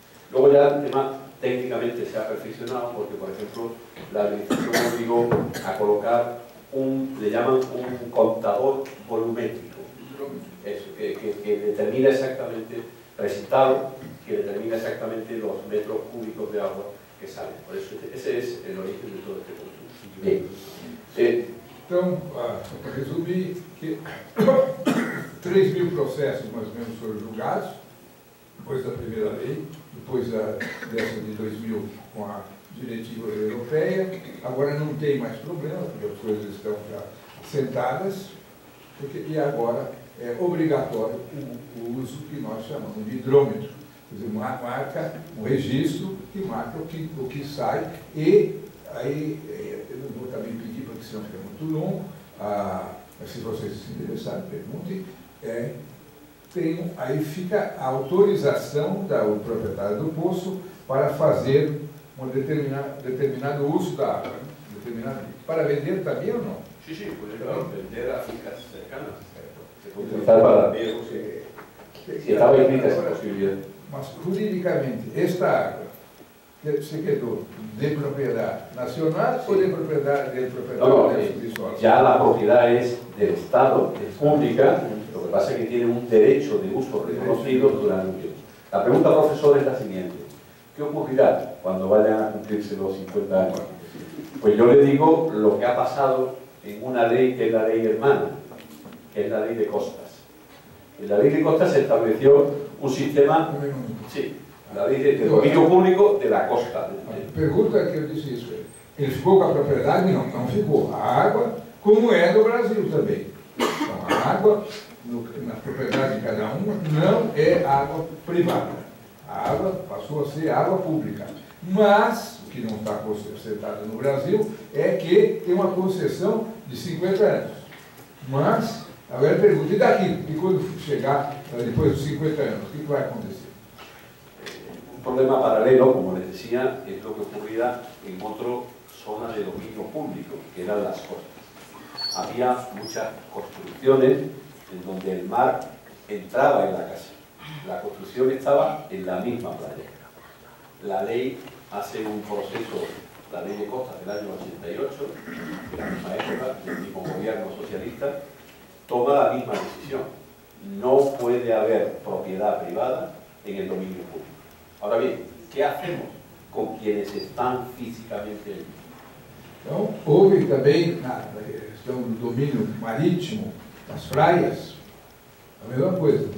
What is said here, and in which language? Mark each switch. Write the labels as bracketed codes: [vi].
[es] Luego ya el tema técnicamente se ha perfeccionado porque, por ejemplo, la administración obligó a colocar le llaman un contador volumétrico, eso, que determina exactamente recitado, que determina exactamente los metros cúbicos de agua que salen. Por eso ese es el origen de todo este consumo. Bien. [pt] Então, para resumir, que 3.000 processos mais ou menos foram julgados, depois da primeira lei, depois dessa de 2000 com a diretiva europeia. Agora não tem mais problema, porque as coisas estão já sentadas, e agora é obrigatório o uso que nós chamamos de hidrômetro. Quer dizer, marca um registro que marca o que sai, e aí eu não vou também pedir, porque senão fica muito longo, mas se vocês se interessarem, perguntem, aí fica a autorização do proprietário do poço para fazer um determinado uso da água, para vender também ou não? [es] Sí, puede vender a fincas cercanas. Se puede utilizar para riego, si estaba inscrita esa posibilidad. [pt] Mas, juridicamente, esta água [es] se quedó de propiedad nacional o de propiedad del propietario del subsuelo? Ya la propiedad es del Estado, es pública, lo que pasa es que tiene un derecho de uso reconocido durante un tiempo. La pregunta, profesor, es la siguiente. ¿Qué ocurrirá cuando vayan a cumplirse los 50 años? Pues yo le digo lo que ha pasado en una ley que es la ley hermana, que es la ley de costas. En la ley de costas se estableció un sistema, sí, la [pt] lei de domínio público [es] de la costa. [pt] Pergunta que eu disse isso. Ele ficou com a propriedade? Não, não ficou. A água, como é no Brasil também. Então, a água, na propriedade de cada um, não é água privada. A água passou a ser água pública. Mas, o que não está consertado no Brasil, é que tem uma concessão de 50 anos. Mas, agora eu pergunto, e daqui? E quando chegar, depois dos 50 anos, o que vai acontecer? [es] Un problema paralelo, como les decía, es lo que ocurría en otra zona de dominio público, que eran las costas. Había muchas construcciones en donde el mar entraba en la casa. La construcción estaba en la misma playa. La ley hace un proceso, la ley de costas del año 88, de la misma época, del mismo gobierno socialista, toma la misma decisión. No puede haber propiedad privada en el dominio público. Ahora bien, ¿qué hacemos con quienes están físicamente allí? [pt] Então, houve também, na questão do domínio marítimo, das praias, a mesma coisa.